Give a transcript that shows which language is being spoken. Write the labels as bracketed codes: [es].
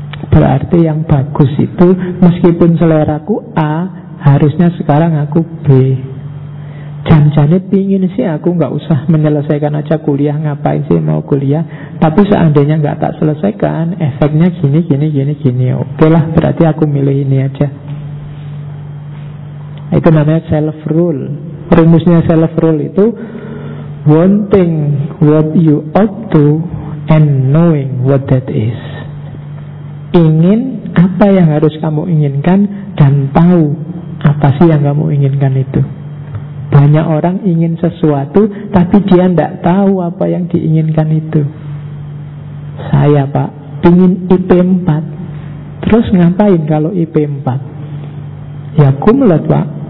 [id] Berarti yang bagus itu, meskipun seleraku A, harusnya sekarang aku B. Jan-jane pingin sih aku gak usah menyelesaikan aja kuliah, ngapain sih mau kuliah. Tapi seandainya gak tak selesaikan, efeknya gini, gini, gini, gini. Oke lah, berarti aku milih ini aja. Itu namanya self-rule. Rumusnya self-rule itu [en] wanting what you ought to and knowing what that is. [id] Ingin apa yang harus kamu inginkan dan tahu apa sih yang kamu inginkan itu. Banyak orang ingin sesuatu tapi dia tidak tahu apa yang diinginkan itu. Saya pak ingin IP4. Terus ngapain kalau IP4? Ya kumlet pak.